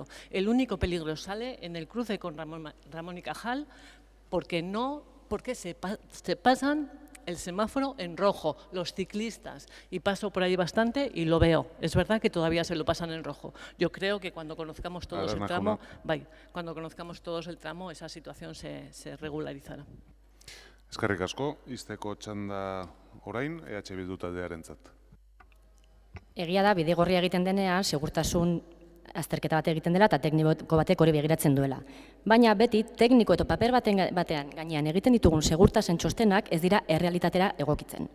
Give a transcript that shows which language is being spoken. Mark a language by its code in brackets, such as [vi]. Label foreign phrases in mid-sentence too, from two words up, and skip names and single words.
[es] El único peligro sale en el cruce con Ramón y Cajal, porque se pasan el semáforo en rojo, los ciclistas, y paso por ahí bastante y lo veo. Es verdad que todavía se lo pasan en rojo. Yo creo que cuando conozcamos todos el tramo, esa situación se regularizará. [eu] Eskerrik asko, izteko txanda orain, EH Bildu taldearentzat. Egia da, Bidegorria egiten denean, segurtasun azterketa bat egiten dela eta tekniko batek hori begiratzen duela. Baina beti, tekniko eta paper batean gainean egiten ditugun segurtasen txostenak ez dira errealitatera egokitzen.